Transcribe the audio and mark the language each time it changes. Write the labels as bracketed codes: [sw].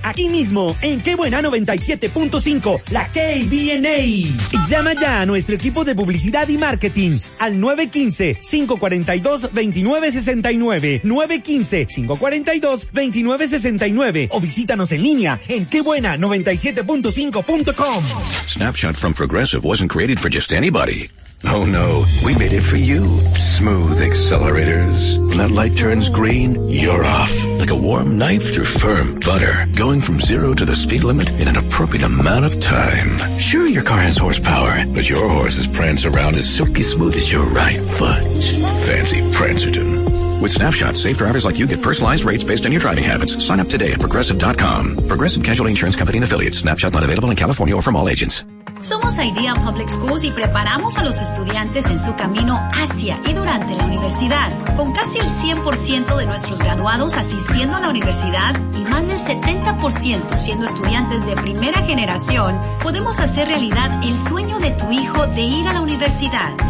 [es] Aquí mismo, en Qué Buena 97.5, la KBNA. Llama ya a nuestro equipo de publicidad y marketing al 915-542-2969, 915-542-2969, o visítanos en línea en quebuena97.5.com. [en] Snapshot from Progressive wasn't created for just anybody. Oh no, we made it for you. Smooth accelerators. When that light turns green, you're off. Like a warm knife through firm butter. Going from zero to the speed limit in an appropriate amount of time. Sure, your car has horsepower, but your horse's prance around is silky smooth as your right foot. Fancy Prancerton. With Snapshot, safe drivers like you get personalized rates based on your driving habits. Sign up today at Progressive.com. Progressive Casualty Insurance Company and Affiliates. Snapshot not available in California or from all agents. [es] Somos Idea Public Schools y preparamos a los estudiantes en su camino hacia y durante la universidad. Con casi el 100% de nuestros graduados asistiendo a la universidad y más del 70% siendo estudiantes de primera generación, podemos hacer realidad el sueño de tu hijo de ir a la universidad.